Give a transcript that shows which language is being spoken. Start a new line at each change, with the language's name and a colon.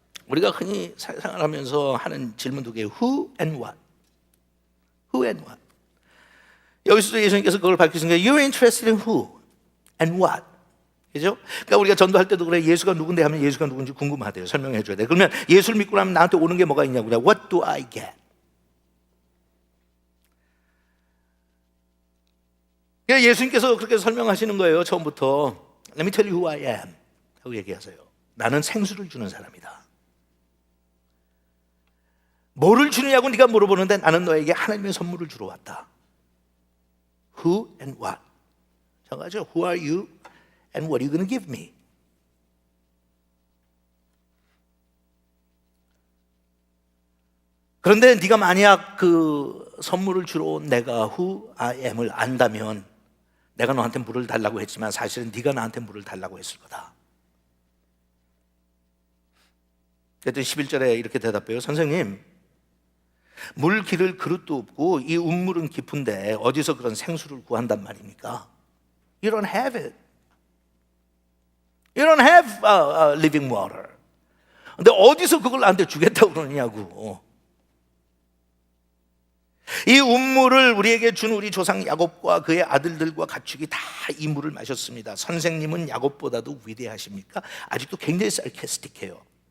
Korean: 우리가 흔히 생활하면서 하는 질문 두 개예요.
English: Who and what? Who and what?
Korean: 여기서도 예수님께서 그걸 밝히신 거예요.
English: You're interested in who and what?
Korean: 그죠? 그러니까 우리가 전도할 때도 그래. 예수가 누군데 하면 예수가 누군지 궁금하대요. 설명해 줘야 돼. 그러면 예수를 믿고 나면 나한테 오는 게 뭐가 있냐고 그래.
English: What do I get?
Korean: 그러니까 예수님께서 그렇게 설명하시는 거예요. 처음부터
English: Let me tell you who I am
Korean: 하고 얘기하세요. 나는 생수를 주는 사람이다. 뭐를 주느냐고 네가 물어보는데 나는 너에게 하나님의 선물을 주러 왔다.
English: Who and what?
Korean: 정하죠.
English: Who are you and what are you going to give me?
Korean: 그런데 네가 만약 그 선물을 주러 온 내가
English: who I am
Korean: 을 안다면 내가 너한테 물을 달라고 했지만 사실은 네가 나한테 물을 달라고 했을 거다. 그랬더니 11절에 이렇게 대답해요. 선생님, 물 기를 그릇도 없고 이 운물은 깊은데 어디서 그런 생수를 구한단 말입니까?
English: You don't have it. You don't have living water.
Korean: 근데 어디서 그걸 나한테 주겠다고 그러냐고. 이 운물을 우리에게 준 우리 조상 야곱과 그의 아들들과 가축이 다 이 물을 마셨습니다. 선생님은 야곱보다도 위대하십니까? 아직도 굉장히 sarcastic해요.